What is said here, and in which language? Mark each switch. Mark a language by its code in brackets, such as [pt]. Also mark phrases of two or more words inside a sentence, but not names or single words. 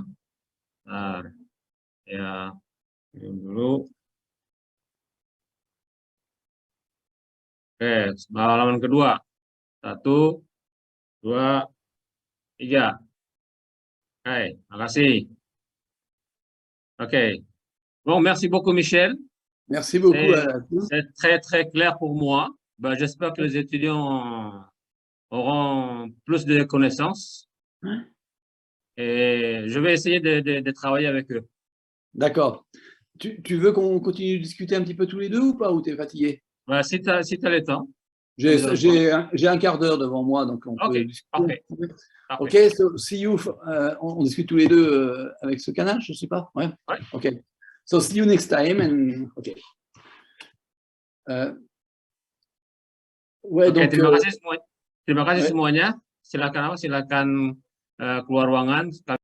[id] Bentar. Ya, dulu. Oke, halaman kedua. 1, 2, 3. Oke, makasih. Oke. [fr] Bon, merci beaucoup, Michel. Merci beaucoup. C'est très, très clair pour moi. J'espère que les étudiants auront plus de connaissances. Et je vais essayer de travailler avec eux. D'accord. Tu veux qu'on continue de discuter un petit peu tous les deux ou pas, ou tu es fatigué? Si tu as le temps. J'ai un quart d'heure devant moi, donc on peut discuter. [en] Ok, so see you. [fr] On discute tous les deux avec ce canal, je sais pas. Ouais. [en] Ok. So see you next time. And ok. [fr] Ouais, donc. [id] Terima kasih semuanya. Silakan keluar ruangan.